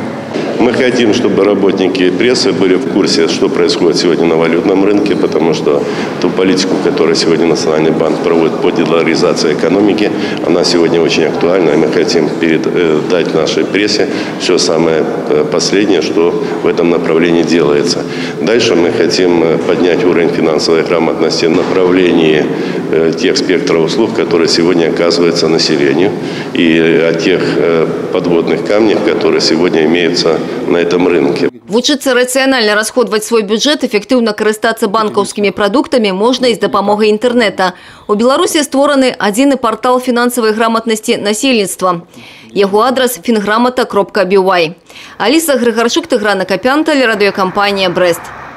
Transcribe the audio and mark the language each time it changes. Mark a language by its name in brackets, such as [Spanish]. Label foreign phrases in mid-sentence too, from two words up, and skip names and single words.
[Russian] Мы хотим, чтобы работники прессы были в курсе, что происходит сегодня на валютном рынке, потому что ту политику, которую сегодня Национальный банк проводит по долларизации экономики, она сегодня очень актуальна, и мы хотим передать нашей прессе все самое последнее, что в этом направлении делается. Дальше мы хотим поднять уровень финансовой грамотности в направлении тех спектров услуг, которые сегодня оказываются населению, и о тех подводных камнях, которые сегодня имеются на этом рынке. [Belarusian] Вучыцца рацыянальна расходваць свой бюджет, эфектыўна карыстацца банкаўскімі прадуктамі можна і з дапамогай інтэрнэта. У Беларусі створаны адзіны партал фінансавай грамотнасці насельніцтва. Яго адрас fingramata.by. Аліса Грыгарчук, Тыгран Акапян, телерадиокомпания «Брест».